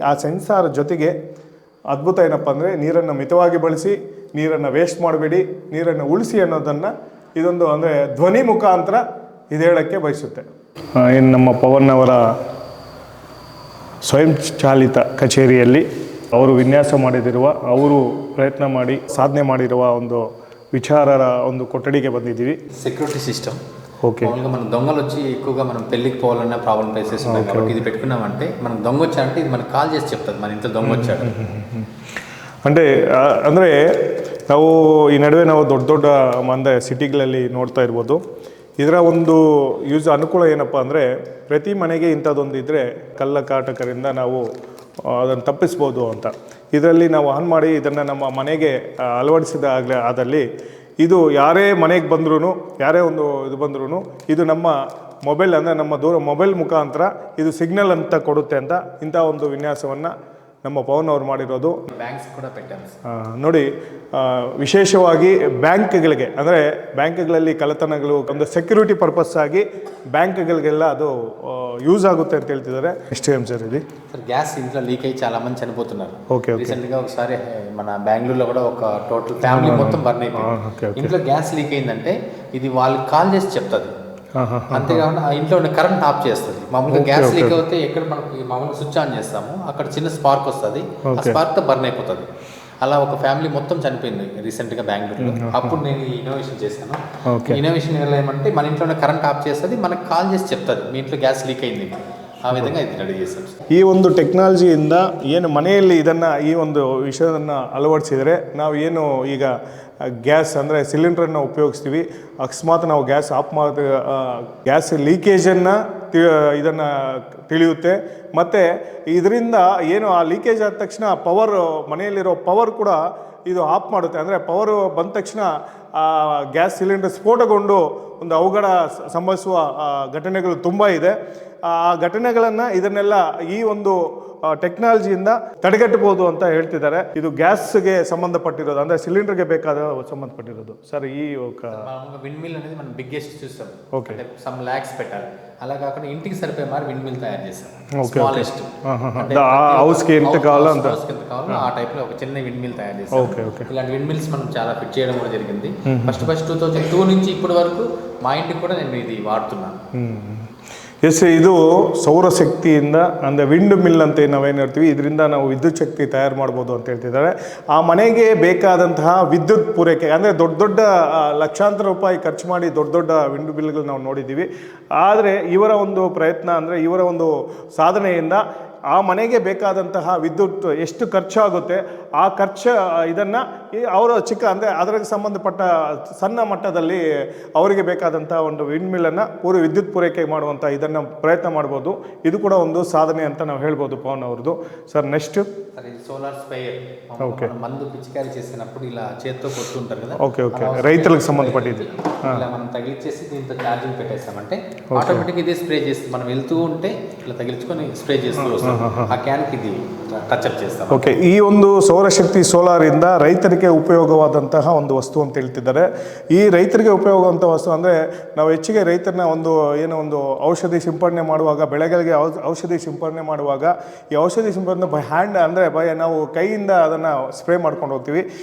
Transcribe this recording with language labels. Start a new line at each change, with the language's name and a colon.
Kannada: ಆ ಸೆನ್ಸಾರ್ ಜೊತೆಗೆ ಅದ್ಭುತ ಏನಪ್ಪ ಅಂದರೆ ನೀರನ್ನು ಮಿತವಾಗಿ ಬಳಸಿ, ನೀರನ್ನು ವೇಸ್ಟ್ ಮಾಡಬೇಡಿ, ನೀರನ್ನು ಉಳಿಸಿ ಅನ್ನೋದನ್ನು ಇದೊಂದು ಅಂದರೆ ಧ್ವನಿ ಮುಖಾಂತರ ಇದು ಹೇಳೋಕ್ಕೆ ಬಯಸುತ್ತೆ. ಏನು ನಮ್ಮ ಪವನ್ ಅವರ ಸ್ವಯಂ ಚಾಲಿತ ಕಚೇರಿಯಲ್ಲಿ ಅವರು ವಿನ್ಯಾಸ ಮಾಡಿದಿರುವ, ಅವರು ಪ್ರಯತ್ನ ಮಾಡಿ ಸಾಧನೆ ಮಾಡಿರುವ ಒಂದು విచారర ಒಂದು కొట్టడికి ಬಂದಿದ್ದೀವಿ.
Telugu: Security system. ఓకే. మామూలుగా మన దొంగలు వచ్చి ఎక్కువగా మనం పెళ్ళికి పోవాలన్న ప్రాబ్లం ప్లేసెస్ ఉన్నాయి కాబట్టి ఇది పెట్టుకున్నామంటే మనం దొంగ వచ్చాడంటే ఇది మనకు కాల్ చేసి చెప్తుంది మన ఇంట్లో దొంగ వచ్చాడు.
Kannada: అంటే ಅಂದರೆ ನಾವು ಈ ನಡುವೆ ನಾವು ದೊಡ್ಡ ದೊಡ್ಡ ಸಿಟಿಗಳಲ್ಲಿ ನೋಡ್ತಾ ಇರ್ಬೋದು. ಇದರ ಒಂದು ಅನುಕೂಲ ಏನಪ್ಪ ಅಂದರೆ ಪ್ರತಿ ಮನೆಗೆ ಇಂಥದ್ದೊಂದು ಇದ್ದರೆ ಕಳ್ಳಕಾಟಕರಿಂದ ನಾವು ಅದನ್ನು ತಪ್ಪಿಸ್ಬೋದು ಅಂತ. ಇದರಲ್ಲಿ ನಾವು ಆನ್ ಮಾಡಿ ಇದನ್ನು ನಮ್ಮ ಮನೆಗೆ ಆದಲ್ಲಿ ಇದು ಯಾರೇ ಮನೆಗೆ ಬಂದ್ರೂ, ಯಾರೇ ಒಂದು ಇದು ಬಂದ್ರೂ ಇದು ನಮ್ಮ ಮೊಬೈಲ್ ಅಂದರೆ ನಮ್ಮ ಮೊಬೈಲ್ ಮುಖಾಂತರ ಇದು ಸಿಗ್ನಲ್ ಅಂತ ಕೊಡುತ್ತೆ ಅಂತ ಇಂಥ ಒಂದು ವಿನ್ಯಾಸವನ್ನು ನಮ್ಮ ಪವನ್ ಅವರು ಮಾಡಿರೋದು.
Telugu: ಬ್ಯಾಂಕ್ಸ್ ಕೂಡ పెట్టాము
Kannada: ನೋಡಿ. ವಿಶೇಷವಾಗಿ ಬ್ಯಾಂಕ್ಗಳಿಗೆ ಅಂದರೆ ಬ್ಯಾಂಕ್ಗಳಲ್ಲಿ ಕಳ್ಳತನಗಳು ಒಂದು ಸೆಕ್ಯೂರಿಟಿ ಪರ್ಪಸ್ ಆಗಿ ಬ್ಯಾಂಕ್ಗಳಿಗೆಲ್ಲ ಅದು ಯೂಸ್ ಆಗುತ್ತೆ ಅಂತ ಹೇಳ್ತಿದ್ದಾರೆ. ಎಷ್ಟು ಸರ್ ఇది?
Telugu: సార్ గ్యాస్ ఇంట్లో లీక్ అయ్యి చాలా మంది చనిపోతున్నారు. ఓకే. రీసెంట్గా ఒకసారి మన బెంగళూరులో కూడా ఒక టోటల్ ఫ్యామిలీ మొత్తం బర్న్ అయిపోయింది. ఇంట్లో గ్యాస్ లీక్ అయిందంటే ఇది వాళ్ళకి కాల్ చేసి చెప్తుంది. అంతేకాకుండా ఇంట్లో ఉన్న కరెంట్ ఆఫ్ చేస్తుంది. మామూలుగా గ్యాస్ లీక్ అవుతే ఎక్కడ మనకి మామూలుగా స్విచ్ ఆన్ చేస్తాము, అక్కడ చిన్న స్పార్క్ వస్తుంది, ఆ స్పార్క్తో బర్న్ అయిపోతుంది. అలా ఒక ఫ్యామిలీ మొత్తం చనిపోయింది రీసెంట్గా బెంగళూరులో. అప్పుడు నేను ఇన్నోవేషన్ చేశాను. ఇన్నోవేషన్ వల్ల ఏమంటే మన ఇంట్లో కరెంట్ ఆఫ్ చేస్తుంది, మనకు కాల్ చేసి చెప్తుంది మీ ఇంట్లో గ్యాస్ లీక్ అయింది. ಆ ವಿಧಂಗ ಇದು ರೆಡಿ చేశాం.
Kannada: ಈ ಒಂದು ಟೆಕ್ನಾಲಜಿಯಿಂದ ಏನು ಮನೆಯಲ್ಲಿ ಇದನ್ನು ಈ ಒಂದು ವಿಷಯವನ್ನು ಅಳವಡಿಸಿದರೆ ನಾವು ಏನು ಈಗ ಗ್ಯಾಸ್ ಅಂದರೆ ಸಿಲಿಂಡ್ರನ್ನು ಉಪಯೋಗಿಸ್ತೀವಿ, ಅಕಸ್ಮಾತ್ ನಾವು ಗ್ಯಾಸ್ ಆಫ್ ಮಾಡಿ ಗ್ಯಾಸ್ ಲೀಕೇಜನ್ನು ಇದನ್ನು ತಿಳಿಯುತ್ತೆ. ಮತ್ತು ಇದರಿಂದ ಏನು ಆ ಲೀಕೇಜ್ ಆದ ತಕ್ಷಣ ಪವರ್ ಮನೆಯಲ್ಲಿರೋ ಪವರ್ ಕೂಡ ಇದು ಆಫ್ ಮಾಡುತ್ತೆ. ಅಂದರೆ ಪವರು ಬಂದ ತಕ್ಷಣ ಗ್ಯಾಸ್ ಸಿಲಿಂಡರ್ ಸ್ಫೋಟಗೊಂಡು ಒಂದು ಅವಘಡ ಸಂಭವಿಸುವ ಘಟನೆಗಳು ತುಂಬ ಇದೆ. ಆ ಘಟನೆಗಳನ್ನು ಇದನ್ನೆಲ್ಲ ಈ ಒಂದು ಟೆಕ್ನಾಲಜಿಯಿಂದ ತಡೆಗಟ್ಟಬಹುದು ಅಂತ ಹೇಳ್ತಿದ್ದಾರೆ. ಇದು ಗ್ಯಾಸ್ಗೆ ಸಂಬಂಧಪಟ್ಟಿರೋದು, ಅಂದರೆ ಸಿಲಿಂಡರ್ಗೆ ಬೇಕಾದ సంబంధపట్టిరోదు సార్.
Telugu: ఈ ఒక విండ్ మిల్ అనేది మనం బిగ్గెస్ట్ చూస్తాం. ఓకే, సమ్ లాక్స్ పెట్టాలి. అలా కాకుండా ఇంటికి సరిపోయే మరి విండ్ మిల్ తయారు చేస్తాం. ఓకే, స్మాలెస్ట్ హౌస్కి ఎంత కావాలో అంత ఆ టైప్ లో ఒక చిన్న విండ్ మిల్ తయారు చేస్తాం. Okay okay. ఇలాంటి విండ్ మిల్స్ మనం చాలా ఫిట్ చేయడం కూడా జరిగింది. ఫస్ట్ 2002 నుంచి ఇప్పటి వరకు మా ఇంటికి కూడా నేను ఇది వాడుతున్నాను.
Kannada: ಎಸ್, ಇದು ಸೌರಶಕ್ತಿಯಿಂದ ಅಂದರೆ ವಿಂಡ್ ಮಿಲ್ ಅಂತ ನಾವೇನು ಹೇಳ್ತೀವಿ, ಇದರಿಂದ ನಾವು ವಿದ್ಯುತ್ ಶಕ್ತಿ ತಯಾರು ಮಾಡ್ಬೋದು ಅಂತ ಹೇಳ್ತಿದ್ದಾರೆ. ಆ ಮನೆಗೆ ಬೇಕಾದಂತಹ ವಿದ್ಯುತ್ ಪೂರೈಕೆ ಅಂದರೆ ದೊಡ್ಡ ದೊಡ್ಡ ಲಕ್ಷಾಂತರ ರೂಪಾಯಿ ಖರ್ಚು ಮಾಡಿ ದೊಡ್ಡ ದೊಡ್ಡ ವಿಂಡ್ ಮಿಲ್ಗಳು ನಾವು ನೋಡಿದ್ದೀವಿ. ಆದರೆ ಇವರ ಒಂದು ಪ್ರಯತ್ನ ಅಂದರೆ ಇವರ ಒಂದು ಸಾಧನೆಯಿಂದ ಆ ಮನೆಗೆ ಬೇಕಾದಂತಹ ವಿದ್ಯುತ್ ಎಷ್ಟು ಖರ್ಚಾಗುತ್ತೆ ಆ ಖರ್ಚು ಇದನ್ನು ಅವರ ಚಿಕ್ಕ ಅಂದರೆ ಅದಕ್ಕೆ ಸಂಬಂಧಪಟ್ಟ ಸಣ್ಣ ಮಟ್ಟದಲ್ಲಿ ಅವರಿಗೆ ಬೇಕಾದಂಥ ಒಂದು ವಿಂಡ್ ಮಿಲ್ಲನ್ನು ವಿದ್ಯುತ್ ಪೂರೈಕೆ ಮಾಡುವಂಥ ಇದನ್ನು ಪ್ರಯತ್ನ ಮಾಡ್ಬೋದು. ಇದು ಕೂಡ ಒಂದು ಸಾಧನೆ ಅಂತ ನಾವು ಹೇಳ್ಬೋದು ಪವನ್ ಅವ್ರದ್ದು.
Telugu: Sir next solar sprayer. Okay, మందు పిచికారీ చేసినప్పుడు ఇలా చేత్తో కొట్టుకుంటారు కదా. ఓకే ఓకే, రైతులకు సంబంధపట్టింది. ఇలా మనం తగిలించేసి దీంతో ఛార్జింగ్ పెట్టేస్తామంటే ఆటోమేటిక్ ఇది స్ప్రే చేస్తుంది. మనం వెళ్తూ ఉంటే ఇలా తగిలించుకొని స్ప్రే చేస్తూ వస్తాం. ఆ క్యాన్కి ఇది ಟಚಪ್ చేస్తాం.
Kannada: ಓಕೆ, ಈ ಒಂದು ಸೌರಶಕ್ತಿ ಸೋಲಾರಿಂದ ರೈತರಿಗೆ ಉಪಯೋಗವಾದಂತಹ ಒಂದು ವಸ್ತು ಅಂತ ಹೇಳ್ತಿದ್ದಾರೆ. ಈ ರೈತರಿಗೆ ಉಪಯೋಗವಂಥ ವಸ್ತು ಅಂದರೆ ನಾವು ಹೆಚ್ಚಿಗೆ ರೈತರನ್ನ ಒಂದು ಔಷಧಿ ಸಿಂಪಡಣೆ ಮಾಡುವಾಗ, ಬೆಳೆಗಳಿಗೆ ಔಷಧಿ ಸಿಂಪಡಣೆ ಮಾಡುವಾಗ ಈ ಔಷಧಿ ಸಿಂಪಡಣೆ ಬೈ ಹ್ಯಾಂಡ್ ಅಂದರೆ ನಾವು ಕೈಯಿಂದ ಅದನ್ನು ಸ್ಪ್ರೇ ಮಾಡ್ಕೊಂಡು ಹೋಗ್ತೀವಿ.